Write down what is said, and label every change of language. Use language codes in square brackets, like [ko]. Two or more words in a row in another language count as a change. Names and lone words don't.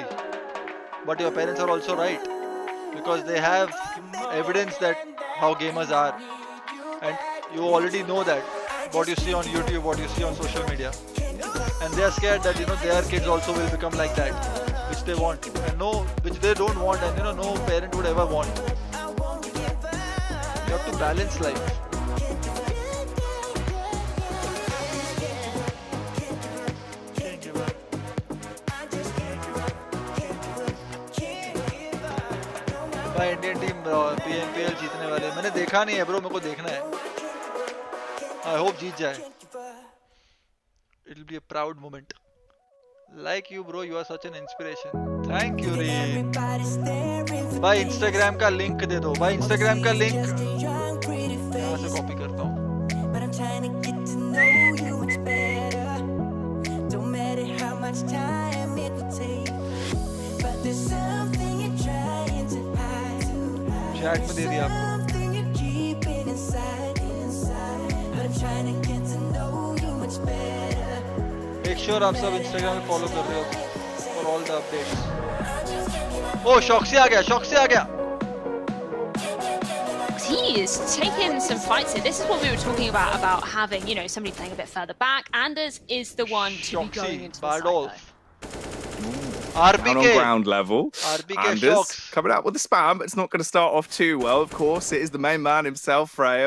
[en] But your parents are also right, because they have evidence that how gamers are, and you already know that what you see on YouTube, what you see on social media, and they are scared that their kids also will become like that, which they want and which they don't want, and no parent would ever want. You have to balance life. [hi] भाई [en] Indian team [hi] PMPL जीतने वाले मैंने देखा नहीं है ब्रो, मेरे को देखना है. [en] I hope [hi] जीत जाए. [en] It'll be a proud moment. Like you bro, you are such an inspiration. Thank you Reem. [hi] भाई Instagram का लिंक दे दो. भाई Instagram का लिंक यहाँ से कॉपी करता हूँ. चैट में दे दिया आपको. [en] Make sure [hi] आप सब Instagram में follow कर रहे हो [en] for all the updates. [hi] Oh, Shoxy आ गया, Shoxy आ गया. [en] He is taking some fights here. This is what we were talking about having, somebody playing a bit further back. Anders is the one to be going into the side. Down on ground level. RBK Anders Shox coming out with the spam. It's not going to start off too well, of course. It is the main man himself, Freya.